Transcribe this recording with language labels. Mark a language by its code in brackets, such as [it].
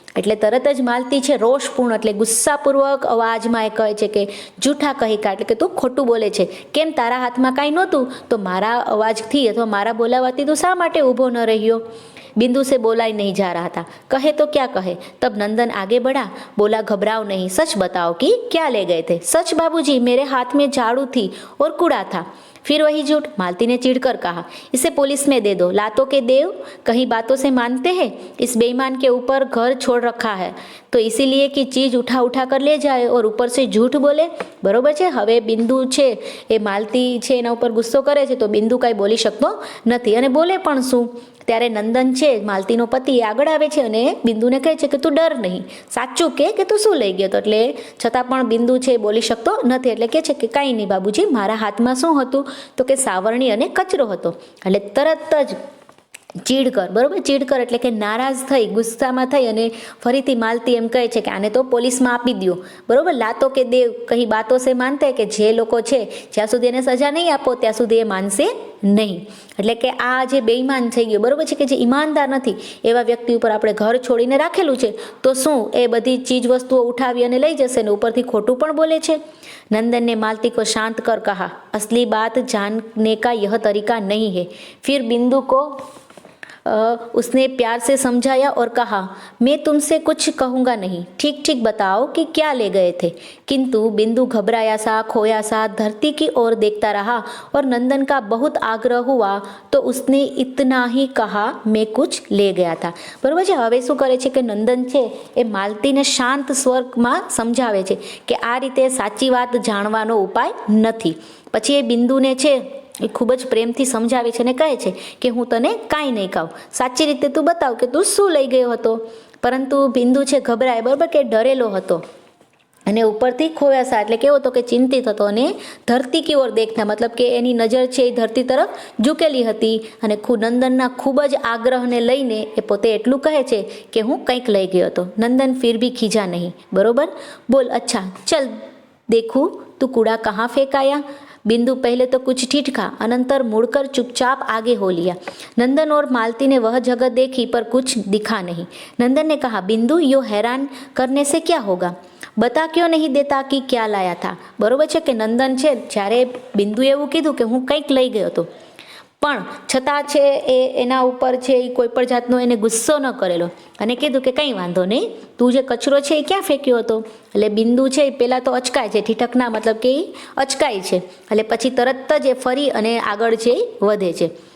[gu] એટલે તરત જ માલતી છે રોષપૂર્ણ એટલે ગુસ્સાપૂર્વક અવાજમાં એ કહે છે કે [hi] જૂઠા કહી કા [gu] એટલે કે તું ખોટું બોલે છે. કેમ તારા હાથમાં કાંઈ નહોતું તો મારા અવાજથી અથવા મારા બોલાવાથી તું શા માટે ઊભો ન રહ્યો. [hi] बिंदु से बोला ही नहीं जा रहा था। कहे तो क्या कहे। तब नंदन आगे बढ़ा, बोला घबराओ नहीं, सच बताओ कि क्या ले गए थे। सच बाबूजी, मेरे हाथ में झाड़ू थी और कूड़ा था। फिर वही झूठ, मालती ने चिढ़कर कहा। इसे पुलिस में दे दो, लातों के देव कहीं बातों से मानते हैं। इस बेईमान के ऊपर घर छोड़ रखा है तो इसीलिए कि चीज उठा उठा कर ले जाए और ऊपर से झूठ बोले। [gu] बरोबर છે। હવે બિંદુ છે એ માલતી છે એના ઉપર ગુસ્સો કરે છે તો બિંદુ કાંઈ બોલી શકતો નથી અને બોલે પણ શું। ત્યારે નંદન છે માલતીનો પતિ એ આગળ આવે છે અને બિંદુને કહે છે કે તું ડર નહીં, સાચું કે તું શું લઈ ગયો હતો। એટલે છતાં પણ બિંદુ છે એ બોલી શકતો નથી। એટલે કહે છે કે કાંઈ નહીં બાબુજી, મારા હાથમાં શું હતું તો કે સાવરણી અને કચરો હતો। એટલે તરત જ ચીડ કર, બરોબર, ચીડ કર એટલે કે નારાજ થઈ, ગુસ્સામાં થઈ અને ફરીથી માલતી એમ કહે છે કે આને તો પોલીસમાં આપી દો, બરોબર। [hi] લાતો કે દેવ કहीं બાતો સે માનતે [gu] કે જે લોકો છે જ્યાં સુધી એને સજા નહીં આપો ત્યાં સુધી એ માનશે નહીં। એટલે કે આ જે બેઈમાન થઈ ગયો, બરોબર છે, કે જે ઈમાનદાર નથી એવા વ્યક્તિ ઉપર આપણે ઘર છોડીને રાખેલું છે તો શું એ બધી ચીજ વસ્તુઓ ઉઠાવી અને લઈ જશે ને ઉપરથી ખોટું પણ બોલે છે। [hi] नंदन ने मालती को शांत कर कहा, असली बात जानने का यह तरीका नहीं है। फिर बिंदु को उसने प्यार से समझाया और कहा, मैं तुमसे कुछ कहूँगा नहीं, ठीक ठीक बताओ कि क्या ले गए थे। किंतु बिंदु घबराया सा, खोया सा धरती की ओर देखता रहा और नंदन का बहुत आग्रह हुआ तो उसने इतना ही कहा, मैं कुछ ले गया था। बराबर है। [gu] હવે શું કરે છે કે નંદન છે એ માલતીને શાંત સ્વરમાં સમજાવે છે કે આ રીતે સાચી વાત જાણવાનો ઉપાય નથી। પછી એ બિંદુને છે એ ખૂબ જ પ્રેમથી સમજાવે છે અને કહે છે કે હું તને કાંઈ નહીં કહું, સાચી રીતે તું બતાવ કે તું શું લઈ ગયો હતો। પરંતુ બિંદુ છે ઘબરાય, બરાબર, કે ડરેલો હતો અને ઉપરથી ખોવાસા એટલે કેવો હતો કે ચિંતિત હતો અને [hi] ધરતી કી ઓર દેખતા [gu] મતલબ કે એની નજર છે એ ધરતી તરફ ઝૂકેલી હતી અને નંદનના ખૂબ જ આગ્રહને લઈને એ પોતે એટલું કહે છે કે હું કંઈક લઈ ગયો હતો। [hi] नंदन फिर भी खींचा नहीं, बरोबर, बोल अच्छा चल देखूं तू कूड़ा कहाँ फेंकाया। बिंदु पहले तो कुछ ठिठका, अनंतर मुड़कर चुपचाप आगे हो लिया। नंदन और मालती ने वह जगह देखी पर कुछ दिखा नहीं। नंदन ने कहा, बिंदु यो हैरान करने से क्या होगा, बता क्यों नहीं देता कि क्या लाया था। [gu] बरोबर છે કે નંદન છે જ્યારે બિંદુએ એવું કીધું કે હું કંઈક લઈ ગયો હતો પણ છતાં છે એ એના ઉપર છે એ કોઈ પણ જાતનો એને ગુસ્સો ન કરેલો અને કીધું કે કંઈ વાંધો નહીં, તું જે કચરો છે એ ક્યાં ફેંક્યો હતો। એટલે બિંદુ છે એ પહેલાં તો અચકાય છે, ઠીઠકના મતલબ કે એ અચકાય છે એટલે પછી તરત જ એ ફરી અને આગળ છે એ વધે છે।